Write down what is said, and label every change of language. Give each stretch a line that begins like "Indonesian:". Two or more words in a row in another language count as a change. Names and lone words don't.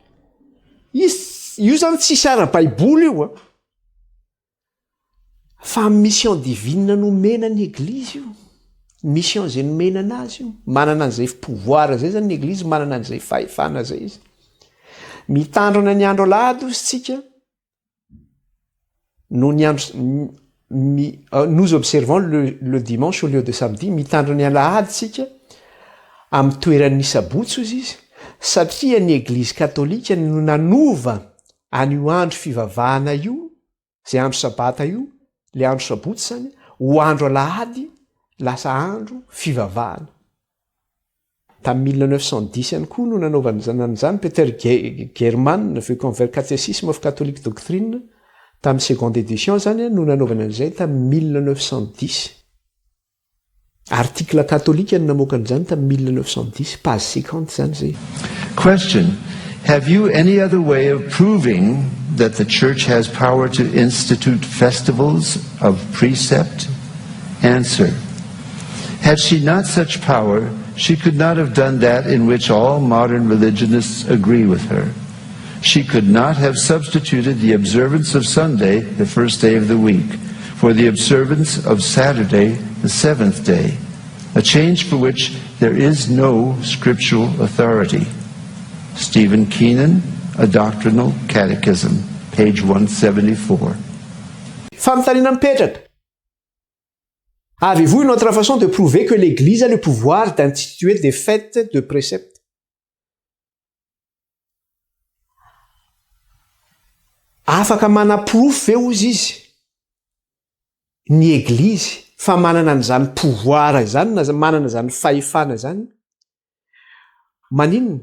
Malagasy: Io zany tsy sara Baiboly io a. Fa
French: mission divine
Malagasy: nomena ny Église io. Mission zay nomenana azy io. Manana an'izay pouvoir zay zany ny Église, manana an'izay fahefana zay izy. Mitandrina ny andro alahady ozy tsika no ny andro
French: nous observons le dimanche au lieu de samedi.
Malagasy: Mitandrina ny alahady tsika amin'ny toeran'ny sabotsy ozy izy satria ny Église katolika no nanova an'io andro fivavahana io, zay andro sabata io, le andro sabotsy zany, ho andro alahady lasa andro fivavahana. tamin'ny 1910 ihany koa no nanaovan'izany Peter German aveo
English: convert catéchisme of catholique doctrine
Malagasy: tamin'ny
French: seconde édition
Malagasy: zany no nanaovana an'izay tamin'ny 1910.
French: Article catholique
Malagasy: no namoakan'izany tamin'ny 1910 page 50 zany zay.
English: Question: have you any other way of proving that the church has power to institute festivals of precept? Answer: had she not such power, she could not have done that in which all modern religionists agree with her. She could not have substituted the observance of Sunday, the first day of the week, for the observance of Saturday, the seventh day, a change for which there is no scriptural authority. Stephen Keenan, A Doctrinal Catechism, page 174.
Malagasy: Famontaniana mipetraka.
French: Avez-vous une autre façon de prouver que l'Église a le pouvoir d'instituer des fêtes de préceptes?
Malagasy: Afaka manaprofo ve ozy izy? Ny Église fa manana an'izany pouvoir izany na manana izany fahefana izany. Maninona?